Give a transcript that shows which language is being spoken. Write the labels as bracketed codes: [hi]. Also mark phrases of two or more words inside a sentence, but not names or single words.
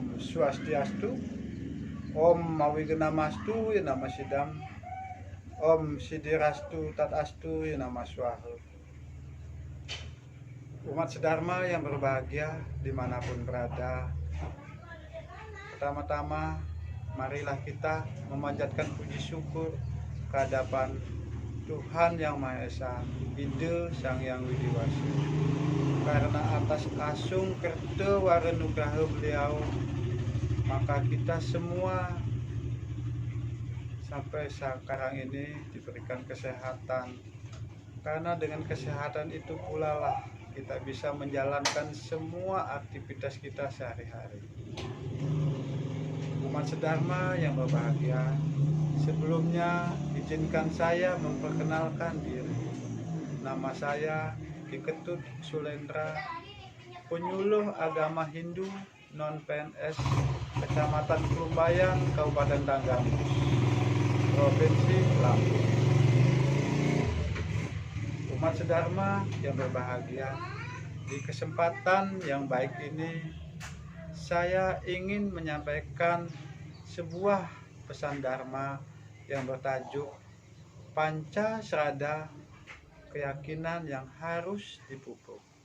[sa] Swastiastu. Om Mawigena-mastu ya nama Sidam. Om Sidirastu Tatastu ya nama Swaha. [id] Umat sedharma yang berbahagia dimanapun berada, pertama-tama marilah kita memanjatkan puji syukur kehadapan Tuhan Yang Maha Esa, Ide Sang Yang Widi Wasi, karena atas [ban] asung kerta warenugraha [id] beliau, maka kita semua sampai sekarang ini diberikan kesehatan. Karena dengan kesehatan itu pula lah kita bisa menjalankan semua aktivitas kita sehari-hari. Umat sedharma yang berbahagia, sebelumnya izinkan saya memperkenalkan diri. Nama saya Diketut Sulendra, penyuluh agama Hindu non-PNS, Kecamatan Klumbayang, Kabupaten Tanggamus, Provinsi Lampung. Umat sedharma yang berbahagia, di kesempatan yang baik ini saya ingin menyampaikan sebuah pesan dharma yang bertajuk Pancasrada, keyakinan yang harus dipupuk.